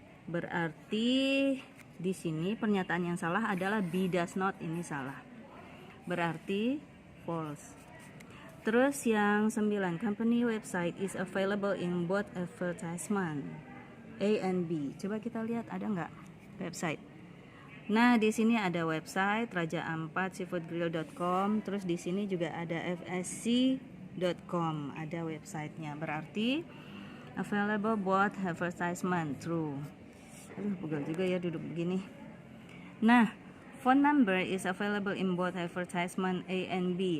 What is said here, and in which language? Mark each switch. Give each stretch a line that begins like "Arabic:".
Indonesian: Berarti di sini pernyataan yang salah adalah
English: B does not,
Indonesian: ini salah. Berarti false. Terus yang
English: 9, company website is available in both advertisement A and B.
Indonesian: Coba kita lihat ada nggak website. Nah, di sini ada website Raja Ampat seafoodgrill.com. Terus di sini juga ada fsc.com, ada websitenya. Berarti
English: available both advertisement,
Indonesian: true. Aduh, pegal juga ya duduk begini.
English: Nah, phone number is available in both advertisement A and B.